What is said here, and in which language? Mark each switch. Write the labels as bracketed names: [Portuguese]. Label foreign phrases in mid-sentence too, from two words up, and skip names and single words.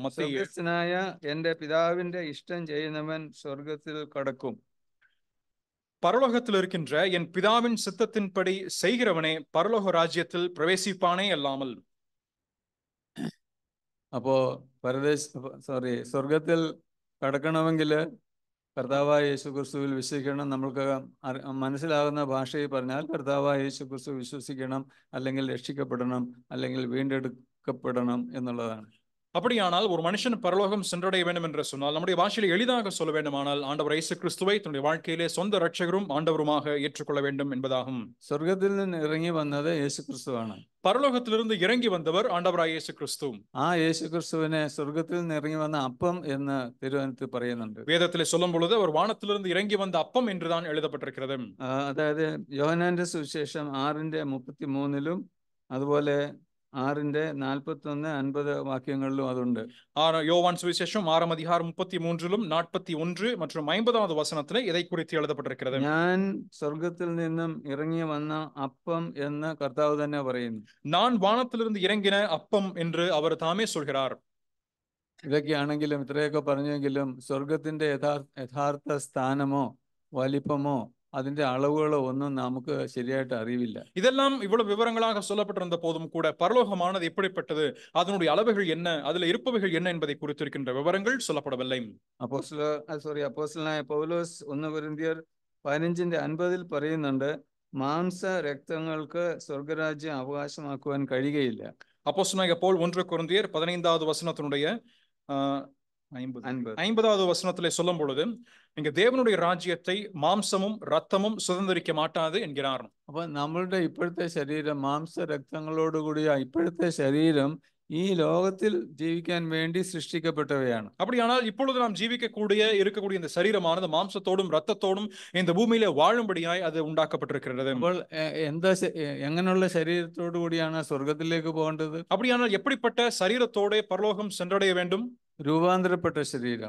[Malayalam] സ്വർഗസ്ഥനായ എന്റെ പിതാവിന്റെ ഇഷ്ടം ചെയ്യുന്നവൻ സ്വർഗത്തിൽ കടക്കും. [Tamil] பரலோகத்தில் இருக்கின்ற என் பிதாவின் சித்தத்தின்படி செய்கிறவனே பரலோக ராஜ்யத்தில் பிரவேசிப்பானே அல்லாமல். [Malayalam] അപ്പോ സ്വർഗത്തിൽ കടക്കണമെങ്കിൽ കർത്താവായ യേശു ക്രിസ്തുവിൽ വിശ്വസിക്കണം. നമ്മൾക്ക് മനസ്സിലാകുന്ന ഭാഷയിൽ പറഞ്ഞാൽ കർത്താവായ യേശു ക്രിസ്തു വിശ്വസിക്കണം, അല്ലെങ്കിൽ രക്ഷിക്കപ്പെടണം, അല്ലെങ്കിൽ വീണ്ടെടുക്കപ്പെടണം എന്നുള്ളതാണ്. [Tamil] அப்படியானால் ஒரு மனுஷன் பரலோகம் சென்றடைய வேண்டும் என்று சொன்னால், நம்முடைய பாஷையில் எளிதாக சொல்ல வேண்டுமானால், ஆண்டவர் இயேசு கிறிஸ்துவை தன்னுடைய வாழ்க்கையிலே சொந்த ரட்சகரும் ஆண்டவருமாக ஏற்றுக்கொள்ள வேண்டும் என்பதாகும். [Malayalam] സ്വർഗത്തിൽ നിന്ന് ഇറങ്ങി വന്നത് യേശു ക്രിസ്തുവാണ്. [Tamil] பரலோகத்திலிருந்து இறங்கி வந்தவர் ஆண்டவராய் இயேசு கிறிஸ்து. [Malayalam] ആ യേശു ക്രിസ്തുവിനെ സ്വർഗത്തിൽ നിന്ന് ഇറങ്ങി വന്ന അപ്പം എന്ന് തിരുവനന്തപുരത്ത് പറയുന്നുണ്ട്. [Tamil] வேதத்திலே சொல்லும் பொழுது அவர் வானத்திலிருந்து இறங்கி வந்த அப்பம் என்றுதான் எழுதப்பட்டிருக்கிறது. [Malayalam] അതായത് യോഹന്നാന്റെ സുവിശേഷം 6:33 അതുപോലെ 6:41-50 വാക്യങ്ങളിലും അതുണ്ട്. [Tamil] யோவான் சுவிசேஷம் 6:33 41 மற்றும் 50வது வசனத்திலே இதை குறித்து எழுதப்பட்டிருக்கிறது. [Malayalam] ഞാൻ സ്വർഗത്തിൽ നിന്നും ഇറങ്ങി വന്ന അപ്പം എന്ന് കർത്താവ് തന്നെ പറയുന്നു. [Tamil] நான் வானத்திலிருந்து இறங்கின அப்பம் என்று அவர் தாமே சொல்கிறார். [Malayalam] ഇതൊക്കെയാണെങ്കിലും, ഇത്രയൊക്കെ പറഞ്ഞെങ്കിലും സ്വർഗത്തിന്റെ യഥാർത്ഥ സ്ഥാനമോ വലിപ്പമോ അതിന്റെ അളവുകളോ ഒന്നും നമുക്ക് ശരിയായിട്ട് അറിവില്ല. [Tamil] இதெல்லாம் இவ்வளவு விவரங்களாக சொல்லப்பட்டிருந்த போதும் கூட பரலோகமானது எப்படிப்பட்டது, அதனுடைய அளவுகள் என்ன, அதில் இருப்பவைகள் என்ன என்பதை குறித்திருக்கின்ற விவரங்கள் சொல்லப்படவில்லை. [Malayalam] അപ്പോസ്തലനായ പൗലോസ് 1 കൊരിന്ത്യർ 15:50 പറയുന്നുണ്ട്, മാംസ രക്തങ്ങൾക്ക് സ്വർഗരാജ്യം അവകാശമാക്കുവാൻ കഴിയുകയില്ല. [Tamil] அப்போஸ்தலனாகிய பவுல் 1 கொரிந்தியர் 15வது வசனத்தினுடைய 50வது வசனத்திலே சொல்லும் பொழுது, இங்க தேவனுடைய ராஜ்யத்தை மாம்சமும் ரத்தமும் சுதந்திரிக்க மாட்டாது என்கிறார். [Malayalam] അപ്പൊ നമ്മളുടെ ഇപ്പോഴത്തെ ശരീരം, മാംസ രക്തങ്ങളോടുകൂടിയ ഇപ്പോഴത്തെ ശരീരം ഈ ലോകത്തിൽ ജീവിക്കാൻ വേണ്ടി സൃഷ്ടിക്കപ്പെട്ടവയാണ്. [Tamil] அப்படியானால் இப்பொழுது நாம் இருக்கக்கூடிய இந்த சரீரமானது மாம்சத்தோடும் ரத்தத்தோடும் இந்த பூமியிலே வாழும்படியாய் அது உண்டாக்கப்பட்டிருக்கிறது. [Malayalam] അപ്പോൾ എങ്ങനെയുള്ള ശരീരത്തോടു കൂടിയാണ് സ്വർഗത്തിലേക്ക് പോകേണ്ടത്? [Tamil] அப்படியானால் எப்படிப்பட்ட சரீரத்தோட பரலோகம் சென்றடைய வேண்டும்? [Malayalam] രൂപാന്തരപ്പെട്ട ശരീരം,